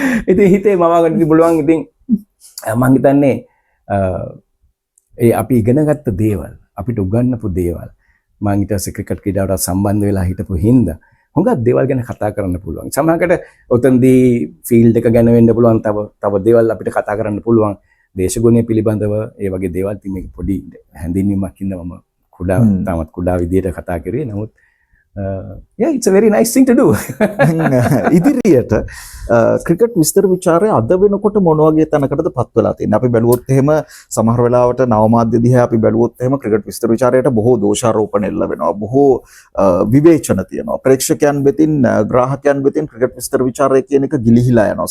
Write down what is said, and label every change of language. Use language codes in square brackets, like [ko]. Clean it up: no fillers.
[si] ඉතින් හිතේ මම ගන්න පුළුවන් ඉතින් මම හිතන්නේ ඒ අපි ඉගෙනගත්ත දේවල් අපිට උගන්වපු දේවල් මම ඊට පස්සේ ක්‍රිකට් ක්‍රීඩාවට සම්බන්ධ වෙලා හිටපු හින්දා හුඟක් දේවල් ගැන කතා කරන්න පුළුවන්. සමහරකට ඔතනදී ෆීල්ඩ් එක ගැන වෙන්න පුළුවන්, තව දේවල් අපිට කතා කරන්න පුළුවන්. දේශගුණය පිළිබඳව ඒ වගේ දේවල් ඉතින් මේක පොඩි හැඳින්වීමක් ඉඳලා මම තාමත් කුඩා විදියට කතා කරේ. නමුත් [en] yeah, it's a very nice thing to do. [si] ඉදිරියට ක්‍රිකට් විස්තර විචාරය අද වෙනකොට මොන වගේ තැනකටද පත් වෙලා තියෙන්නේ? අපි බැලුවොත් එහෙම සමහර වෙලාවට නව මාධ්‍ය දිහා අපි බැලුවොත් එහෙම ක්‍රිකට් විස්තර විචාරයට බොහෝ දෝෂාරෝපණ එල්ල වෙනවා. බොහෝ විවේචන තියෙනවා. ප්‍රේක්ෂකයන් වෙතින් ග්‍රාහකයන් වෙතින් ක්‍රිකට් විස්තර විචාරය කියන එක ගිලිහිලා යනවා.